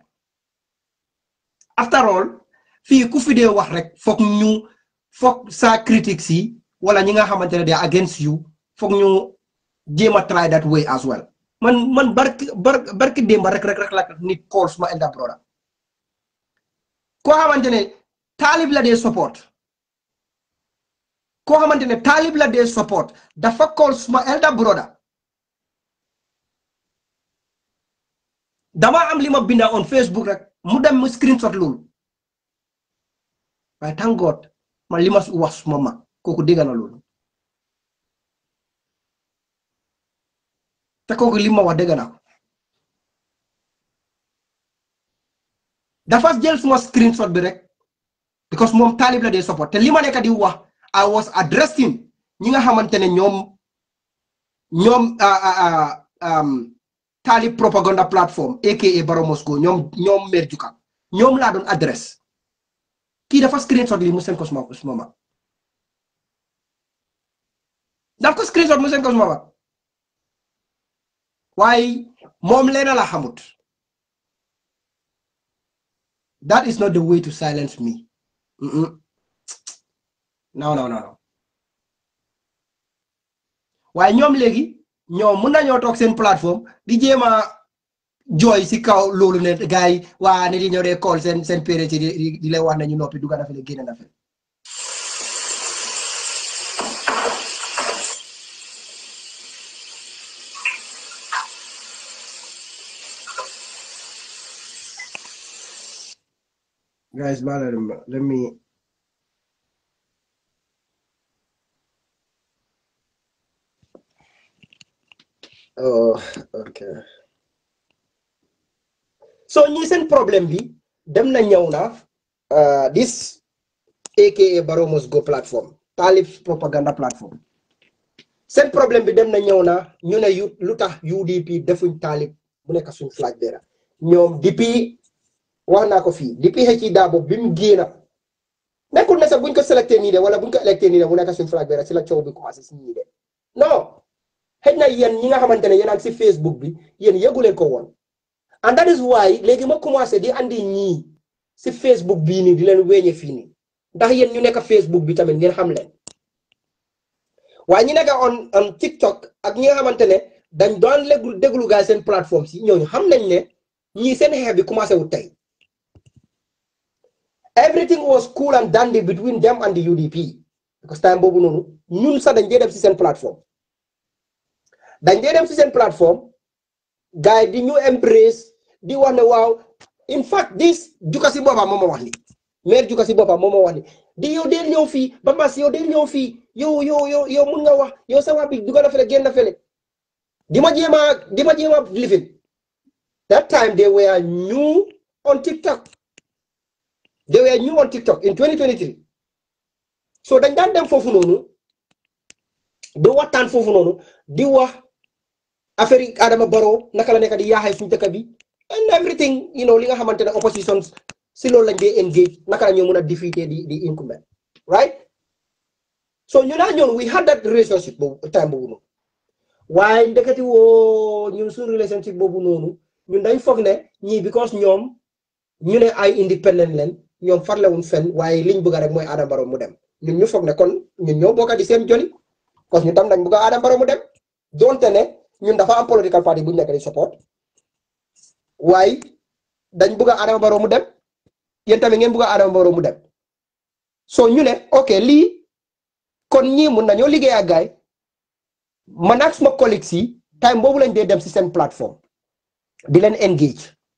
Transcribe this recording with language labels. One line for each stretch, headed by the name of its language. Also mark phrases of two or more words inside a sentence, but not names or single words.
English: after all
Wolof: fii ku fi dee wax rek foog sa critics yi wala ñi nga xamante ne de
English: against you
Wolof: foog ñu jéem a
English: try that way as well
Wolof: man barki démba rek la nit call suma
English: elder brother
Wolof: koo xamante ne taalib la dee support dafa call suma
English: elder brother
Wolof: dama am li ma binda
English: on Facebook
Wolof: rek mu dem mu screenshot loolu waaye
English: thank God
Wolof: man li ma wax suma mag kooku dégg na loolu te kooku li ma wax dégg na ko dafa jël suma screenshot bi rek because moom taalib la dee support te li ma nekk di wax
English: I was addressing
Wolof: ñi nga xamante ne ñoom taalib
English: propaganda platform aka
Wolof: Barrow Moscow ñoom mer juka ñoom laa doon adresse kii dafa screenshot li mu seen ko suma mag daf ko screenshot mu seen ko suma mag waaye moom leena la xamut
English: that is not the way to silence me
Wolof: no waaye ñoom léegi ñoom mun nañoo toog seen plateforme di jéem a jooy si kaw loolu ne gars yi waa ne di ñëw dee call seen parents yi di lay wax nañu noppi dugga na fi génn na fi
English: guys, let me oh okay so
Wolof: ñi seen problème bi dem na ñëw na
English: this aka Barrow Moscow platform taalib propaganda platform
Wolof: seen problème bi dem na ñëw na ñu ne lu tax UDP defuñ taalib bu nekk suñ
English: flag bearer
Wolof: ñoom depuis wax naa ko fii depuis 𝒂𝒄𝒄𝒏 bi mu génn nekkul ne sax buñ ko sélecté nii de wala buñ ko électé nii de mu nekk suñu
English: flag bearer
Wolof: si la coow bi commencé si ñii de non xëy na yéen ñi nga xamante ne yéen ak si Facebook bi yéen yëgu leen ko woon
English: and that is why
Wolof: léegi ma commencé di andi ñii si Facebook bii nii di leen weñe fii nii ndax yéen ñu nekk Facebook bi tamit ngeen xam leen waaye ñi nekk
English: on TikTok
Wolof: ak ñi nga xamante ne dañ doon déglu gaay seen plateforme si ñooñu xam nañ ne ñii seen xeex bi commencé wu tey
English: everything was cool and dandy between them and the UDP because
Wolof: time boobu noonu ñun sax dañ dee dem si seen plateforme gars yi di ñu embrace di wax ne waaw
English: in fact this
Wolof: Juka si boppam moo ma wax ni maire Juka si boppam moo ma wax ni di yow deel ñëw fii Bambas yow deel ñëw fii yow mun nga wax yow sa wax bi dugal na fele génn na fele di ma jéem a lifin
English: that time they were new on TikTok
Wolof: in 2023 so dañ daan dem foofu noonu di waxtaan foofu noonu di wax affaire yi Adama Barrow naka la nekk di yaaxee suñu dëkk bi
English: and everything
Wolof: li nga xamante ne opposition si loolu lañ dee engage naka la ñoo mën a defeater di incumbent right so ñu naa ñoon
English: we had that relationship
Wolof: boobu time boobu noonu waaye ndeketi woo ñun suñu relationship boobu noonu ñun dañ foog ne ñii because ñoom ñu ne ay independent leen ñoom farlewuñ fenn waaye liñ bëgg rek mooy Adama Barrow mu dem ñun ñu foog ne kon ñun ñoo bokk di seen joli
French: parce que
Wolof: ñu tam dañ bëgg Adama Barrow mu dem donte ne ñun dafa am
English: political party
Wolof: bu ñu nekk di support waaye dañ bëgg Adama Barrow mu dem yéen tamit ngeen bëgg Adama Barrow mu dem so ñu ne ok lii kon ñii mun nañoo liggéey ak gaay man ak suma collègues yi time boobu lañ dee dem si seen plateforme di leen engage